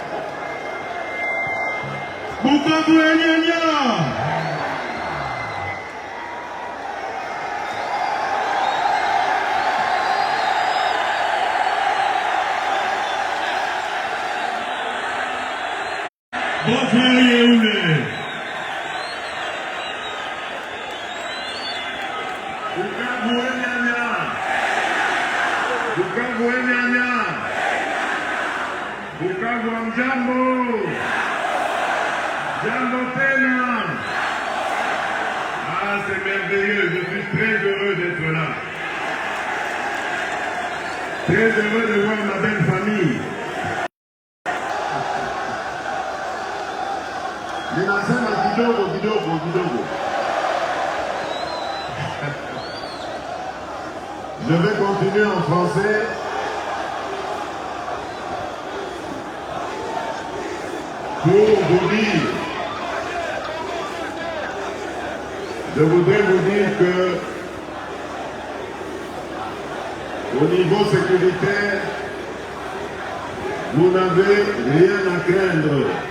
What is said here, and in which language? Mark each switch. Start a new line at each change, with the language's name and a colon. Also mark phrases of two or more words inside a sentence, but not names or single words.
Swahili: Bukavu Enyanya.
French: Bon frère Yehoulé.
Swahili: Bukavu Enyanya. Bukavu Enyanya. Bukavu Amjambo. Jambo tena.
French: Ah, c'est merveilleux, je suis très heureux d'être là. Très heureux de voir ma belle famille.
Swahili: Ninasema kidogo.
French: Je vais continuer en français. Pour vous dire, je voudrais vous dire que au niveau sécuritaire, vous n'avez rien à craindre.